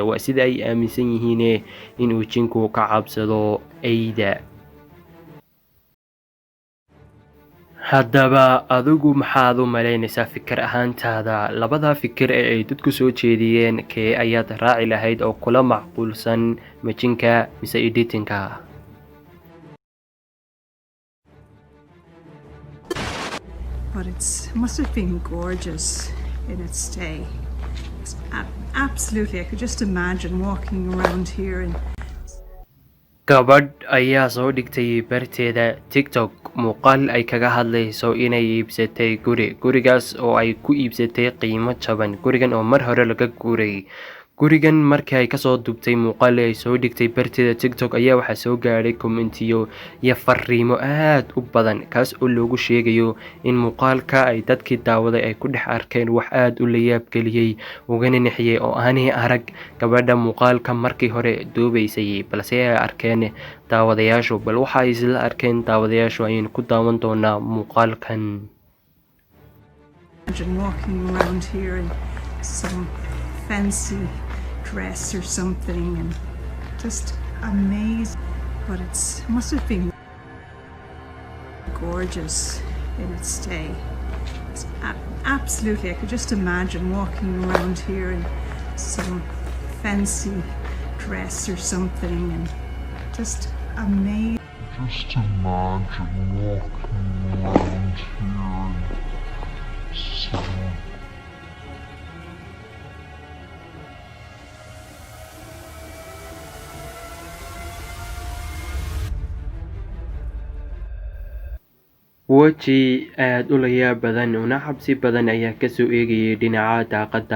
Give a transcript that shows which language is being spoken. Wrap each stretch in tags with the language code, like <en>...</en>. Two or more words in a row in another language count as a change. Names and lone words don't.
<so>Waa sida ay aaminsan yihiin inuu jinku ka cabsado ayda. Haddaba adigu maxaad u malaynaysaa fikir ahaantaada? Labada fikir ee ay dadku soo jeediyeen kee ayaad raaci lahayd oo kula macquulsan majinka mise editingka?</so> <en>But must have been gorgeous in its day. Absolutely, I could just imagine walking around here and</en> <so>gabadh ayaa soo dhigtay barteeda TikTok muuqaal ay kaga hadlayso inay iibsatay gurigaas oo ay ku iibsatay qiimo jaban. Gurigan oo mar hore laga guuray. Gurigan markii ay kasoo duubtay muuqaal ay soo dhigtay barteeda TikTok ayaa waxaa soo gaadhay kommentiyo iyo fariimo aad u badan kaas oo loogu sheegayo in muuqaalka ay dadkii daawaday ay ku dhex arkeen wax aad u la yaab geliyey ugana nixiyey oo aanay arag gabadha muuqaalka markii hore duubaysay balse ay arkeen daawadayaashu. Bal waxa ay isla arkeen daawadayaashu ayaynu ku daawan doonaa muuqaalkan.</so> <en>walking around here in some fancy dress or something and just amazing. But must have been gorgeous in its day. Absolutely, I could just imagine walking around here in some fancy dress or something and just amazing. Just imagine walking around here in some</en> <so>weji aad u la yaab badan una cabsi badan ayaa kasoo eegayay dhinaca daaqadda.</so>